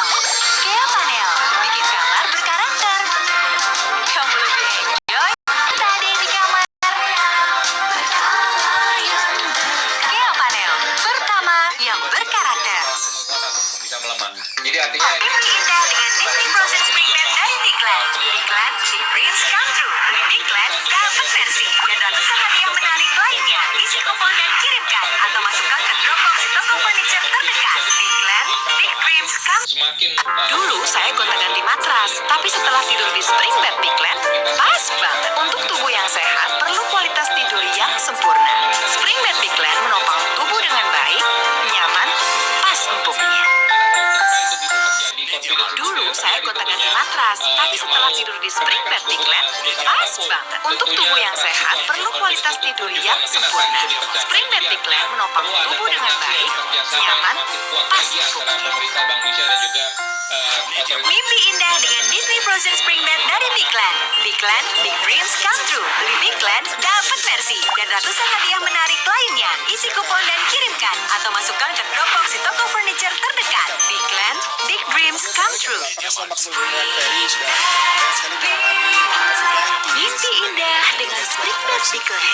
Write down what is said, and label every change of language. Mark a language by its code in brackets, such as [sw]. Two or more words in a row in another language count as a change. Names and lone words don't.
[id] Kea Panel, bikin kamar berkarakter. Kamu lebih enjoy berada di kamar. Kea Panel, pertama yang berkarakter. bisa melemah. Jadi artinya ini Mimpi indah dengan Disney Frozen Spring Bed dari Bigland. Bigland, [en] big dreams come true. [id] Bigland, dapat versi dan ratusan hadiah menarik lainnya. Isi kupon dan kirimkan atau masukkan ke Dropbox di toko furniture terdekat. Bigland, [en] big dreams come. [id] semakin Dulu saya gonta-ganti matras, tapi setelah tidur di Spring Bed Bigland, pas banget. Untuk tubuh yang sehat, perlu kualitas tidur yang sempurna. Spring Bed Bigland menopang tubuh dengan baik, nyaman, pas empuknya. itu bisa terjadi confidence Dulu saya gonta-ganti matras, matras, tapi setelah tidur di spring bed Bigland, pas banget. Untuk tubuh yang sehat, perlu kualitas tidur yang sempurna. Spring bed Bigland menopang tubuh dengan baik, nyaman, pas empuk. Pemerintah Bank Indonesia dan juga Mimpi indah dengan Disney Frozen Spring Bed dari Bigland. Bigland, [en] Big Dreams Come True. [id] Beli Bigland, dapat versi dan ratusan hadiah menarik lainnya. Isi kupon dan kirimkan atau masukkan ke Dropbox di toko furniture terdekat. Bigland, [en] Big Dreams Come True. [id] Apakah selama kesembuhan Ferry sudah banyak sekali mengalami COVID-19? Mimpi indah dengan Spring Bed Bigland.